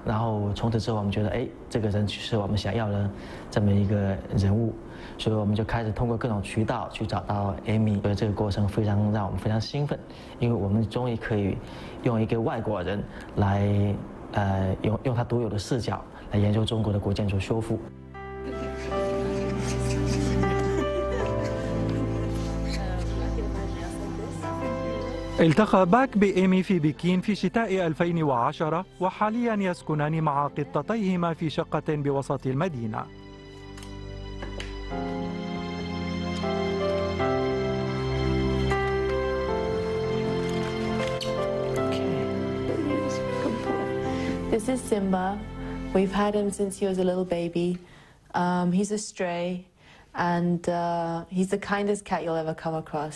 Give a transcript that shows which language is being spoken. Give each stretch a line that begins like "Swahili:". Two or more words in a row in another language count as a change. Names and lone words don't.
Chinese: 然后从此之后我们觉得，哎，这个人是我们想要的这么一个人物，所以我们就开始通过各种渠道去找到 Amy。所以这个过程让我们非常兴奋，因为我们终于可以用一个外国人来用他独有的视角来研究中国的古建筑修复。
Arabic: التقى باك بإيمي في بكين في شتاء 2010 وحاليا يسكنان مع قطتيهما في شقة بوسط المدينة.
English: This is Simba. We've had him since he was a little baby. He's a stray, and he's the kindest cat you'll ever come across.